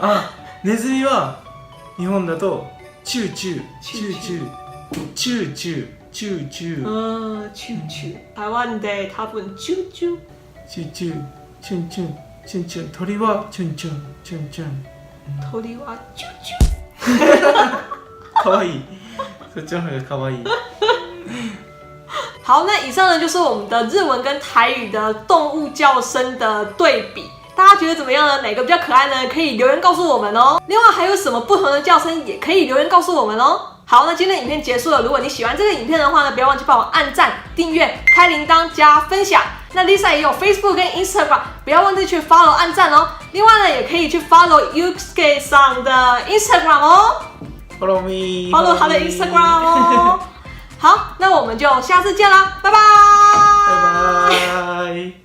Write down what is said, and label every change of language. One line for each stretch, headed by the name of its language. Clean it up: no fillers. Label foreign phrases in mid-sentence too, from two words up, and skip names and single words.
Japanese: ネズミは日本だとチューチュー。台湾で多分チュンチュン。チュンチュン。鳥はチュンチュン。鳥はチュンチュン。かわいい。そっちの方がかわいい。
Chinese: 好，那以上呢就是我们的日文跟台语的动物叫声的对比，大家觉得怎么样呢？哪个比较可爱呢？可以留言告诉我们哦。另外还有什么不同的叫声也可以留言告诉我们哦。好，那今天的影片结束了。如果你喜欢这个影片的话呢，不要忘记帮我按赞、订阅、开铃铛、加分享。那 Lisa 也有 Facebook 跟 Instagram， 不要忘记去 follow 按赞哦。另外呢，也可以去 follow Yusuke 上的 Instagram 哦
English: Follow me。
Chinese: ，follow 他的 Instagram 哦。好，那我们就下次见啦，拜拜。拜拜。